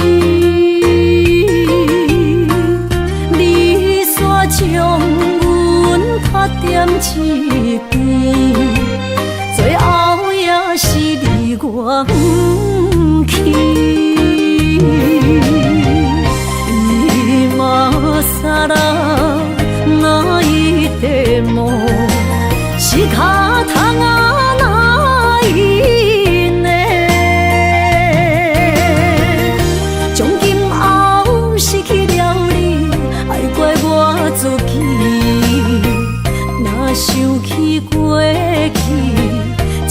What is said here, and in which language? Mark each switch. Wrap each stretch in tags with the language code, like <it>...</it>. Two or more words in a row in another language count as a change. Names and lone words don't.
<nan>你煞将阮拍点一边，最后也是离我不去。</nan> <ja>今ら泣いても仕方がないね。</ja> <nan>从今后失去了你，爱怪我自己。若想起过去，</nan>